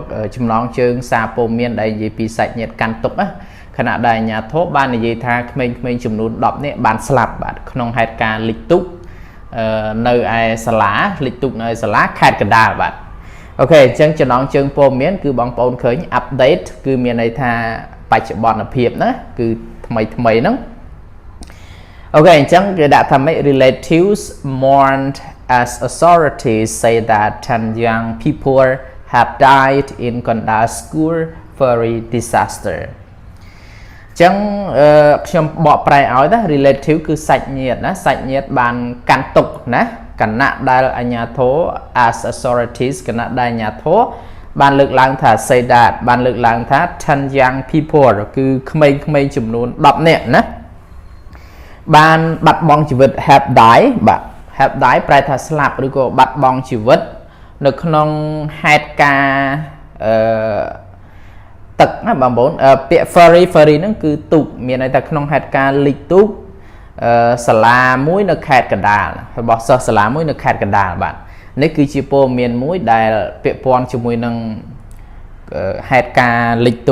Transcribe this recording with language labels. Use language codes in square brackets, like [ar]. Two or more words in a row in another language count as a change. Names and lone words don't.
[km] ចំណងជើងសារព័ត៌មានដែលនិយាយពីសាច់ញាតិកាន់ទុក្ខណាខណៈដែលអាជ្ញាធរបាននិយាយថាក្មេងៗចំនួន10នាក់បានស្លាប់បាទក្នុងហេតុការណ៍លិចទូកនៅឯសាលាលិច ទូកនៅឯសាលាខេត្តកណ្ដាលបាទអូខេអញ្ចឹងចំណងជើងព័ត៌មានគឺបងប្អូនឃើញ update គឺមានន័យថាបច្ចុប្បន្នភាពណាគឺថ្មីហ្នឹងអូខេអ ញ្ចឹងគេដាក់ថាម៉េច [en] relatives mourned as authorities say that 10 young people have died in Kandal school ferry disaster [km] ចឹងខ្ញុំបកប្រែ ឲ្យណា relative គឺសាច់ញាតិណាសាច់ញាតិបានកាន់ទុក្ខណាគណៈដែលអាជ្ញាធរ [en] as authorities [km] គណៈដែលអាជ្ញាធរបានលើកឡើងថា [en] say that [km] បានលើកឡើងថា [en] 10 young people [km] គឺក្មេងៗចំនួន10នាក់ណាបានបាត់បង់ជីវិត [en] have died [km] បាទ [en] have died [km] ប្រែថាស្លាប់ឬក៏បាត់បង់ជីវិតនៅក្នុងហេតុការណ៍ ទឹកណាបងប្អូនពាក្យ ferry ហ្នឹងគឺទូកមានន័យថាក្នុងហេតុការណ៍លិចទូកសាលាមួយនៅខេត្តកណ្ដាលរបស់សិស្សសាលាមួយនៅខេត្តកណ្ដាលបាទនេះគឺជាព័ត៌មានមួយដែលពាក់ព័ន្ធជាមួយនឹងហេតុការណ៍លិចទូ